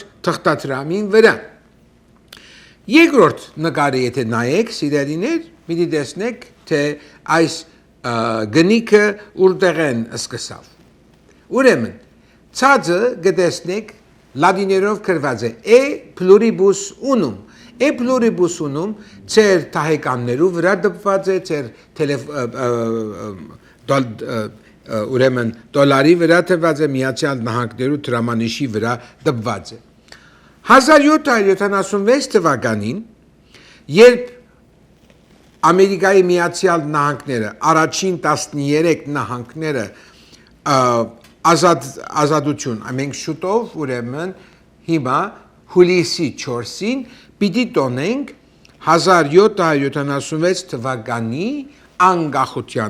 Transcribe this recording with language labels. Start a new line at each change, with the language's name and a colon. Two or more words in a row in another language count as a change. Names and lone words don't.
Armenian: թղթադրամին վրա։ Երկրորդ նկարը եթե նայեք, սիրելիներ, պիտի տեսնեք, թե այս գնիքը որտեղ են սկսավ։ Ուրեմն, ցածը կտեսնեք լատիներով գրված է
Latin: E pluribus unum։ E pluribus unum
Armenian: ծեր տահեկաններու վրա դպված է, ծեր ուրեմն դոլարի վրա դպված է, Միացյալ Նահանգներու դրամանիշի վրա դպված է։ 1776 թվականին, երբ Ամերիկայի Միացյալ Նահանգները, առաջին 13 նահանգները ազատություն, մենք շուտով ուրեմն հիմա հուլիսի 4-ին պիտի տոնենք 1776 թվականի անկախության,